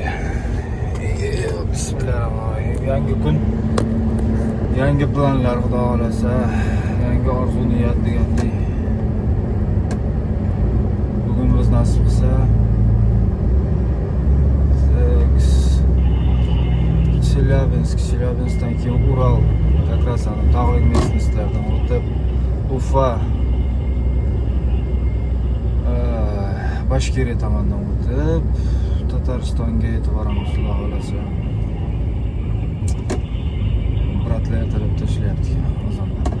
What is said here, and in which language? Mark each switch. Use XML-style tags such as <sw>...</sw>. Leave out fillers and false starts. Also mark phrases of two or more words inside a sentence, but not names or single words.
<uz>Bismillahirrohmanirrohim. Yangi kun, yangi planlar, xudo xolasa, yangi orzu niyat degandek. Bugun biz nasib qilsa Chelyabinskdan keyin Ural,</uz> <ru>как раз</ru> <uz>tog'li местностьlardan o'tib Ufa, Bashkiriya tomondan o'tib Tataristonga yetib boramiz, xudo xolasa. Bratlar ertalab tashlayapti ozonlar.</uz>